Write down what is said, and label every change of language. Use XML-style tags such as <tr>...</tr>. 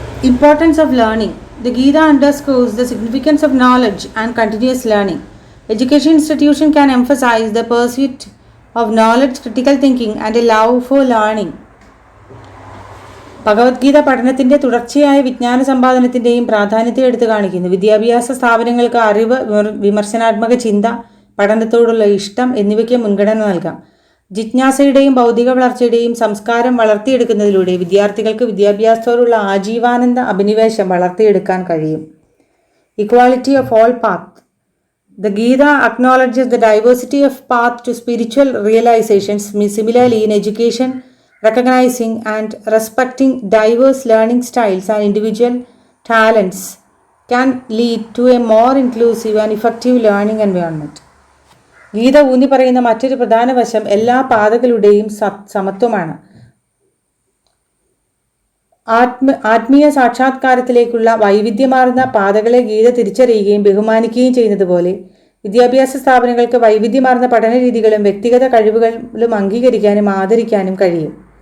<en>Importance of learning. The Gita underscores the significance of knowledge and continuous learning. Education institution can emphasize the pursuit of knowledge, critical thinking and a love for learning.</en> <ml>Bhagavad Gita പഠനത്തിൻ്റെ തുടർച്ചയായ വിജ്ഞാന സമ്പാദനത്തിൻ്റെയും പ്രാധാന്യത്തെ എടുത്തു കാണിക്കുന്നു. വിദ്യാഭ്യാസ സ്ഥാപനങ്ങൾക്ക് അറിവ്, വിമർശനാത്മക ചിന്ത, പഠനത്തോടുള്ള ഇഷ്ടം എന്നിവയ്ക്ക് മുൻഗണന നൽകാം. ജിജ്ഞാസയുടെയും ബൗദ്ധിക വളർച്ചയുടെയും സംസ്കാരം വളർത്തിയെടുക്കുന്നതിലൂടെ വിദ്യാർത്ഥികൾക്ക് വിദ്യാഭ്യാസത്തോടുള്ള ആജീവാനന്ദ അഭിനിവേശം വളർത്തിയെടുക്കാൻ കഴിയും.</ml> <en>Equality of all path. The Gita acknowledges the diversity of path to spiritual realizations. Similarly, in education, recognizing and respecting diverse learning styles and individual talents can lead to a more inclusive and effective learning environment.</en> <ml>Geetha ഊന്നി പറയുന്ന മറ്റൊരു പ്രധാന വശം എല്ലാ പാതകളുടെയും സമത്വമാണ്. ആത്മീയ സാക്ഷാത്കാരത്തിലേക്കുള്ള വൈവിധ്യമാർന്ന പാതകളെ ഗീത തിരിച്ചറിയുകയും ബഹുമാനിക്കുകയും ചെയ്യുന്നത് പോലെ വിദ്യാഭ്യാസ സ്ഥാപനങ്ങൾക്ക് വൈവിധ്യമാർന്ന പഠന രീതികളും വ്യക്തിഗത കഴിവുകളും അംഗീകരിക്കാനും ആദരിക്കാനും കഴിയും.</ml>